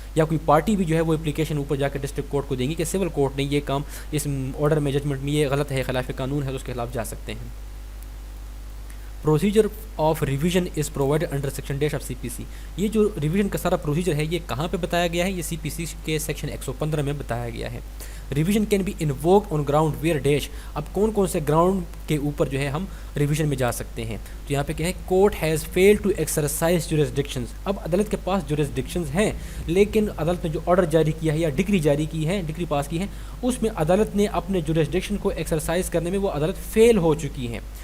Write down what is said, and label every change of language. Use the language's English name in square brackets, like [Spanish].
[Urdu] یا کوئی پارٹی بھی جو ہے وہ اپلیکیشن اوپر جا کے ڈسٹرکٹ کورٹ کو دیں گی کہ سول کورٹ نے یہ کام اس آرڈر میں ججمنٹ میں یہ غلط ہے، خلاف قانون ہے، تو اس کے خلاف جا سکتے ہیں. [English] Procedure of revision is provide under section dash of C P C. [Urdu] یہ جو ریویژن کا سارا پروسیجر ہے یہ کہاں پہ بتایا گیا ہے؟ یہ سی پی سی کے سیکشن 115 میں بتایا گیا ہے. [English] Revision can be invoke on ground where dash. [Urdu] اب کون کون سے گراؤنڈ کے اوپر جو ہے ہم ریویژن میں جا سکتے ہیں؟ تو یہاں پہ کیا ہے، [English] Court has fail to exercise jurisdictions. [Urdu] اب عدالت کے پاس جورسڈکشنز ہیں، لیکن عدالت نے جو آرڈر جاری کیا ہے یا ڈگری جاری کی ہے، ڈگری پاس کی ہے، اس میں عدالت نے اپنے جورسڈکشن کو ایکسرسائز کرنے میں وہ عدالت فیل ہو چکی ہے.